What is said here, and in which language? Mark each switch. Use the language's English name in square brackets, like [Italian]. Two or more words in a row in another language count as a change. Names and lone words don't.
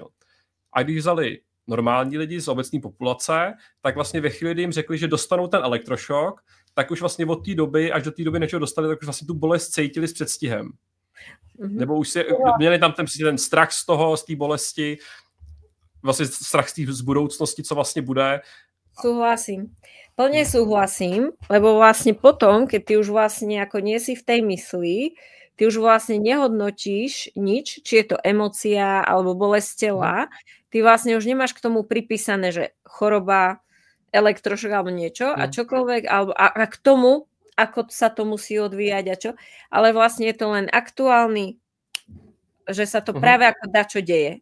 [Czech] A když vzali normální lidi z obecné populace, tak vlastně ve chvíli, kdy jim řekli, že dostanou ten elektrošok, tak už vlastně od té doby, až do té doby nečeho dostali, tak už vlastně tu bolest cítili s předstihem. Nebo už měli tam ten strach z toho, z té bolesti. vlastně strach z budoucnosti, co vlastně bude. [Slovak] Súhlasím. Plne súhlasím, lebo vlastne potom, keď ty už vlastne ako nie si v tej mysli, ty už vlastne nehodnotíš nič, či je to emócia alebo bolesť tela, ty vlastne už nemáš k tomu pripísané, že choroba, elektrošok alebo niečo a čokoľvek, alebo a k tomu, ako sa to musí odvíjať a čo, ale vlastne je to len aktuálny, že sa to práve ako dačo deje.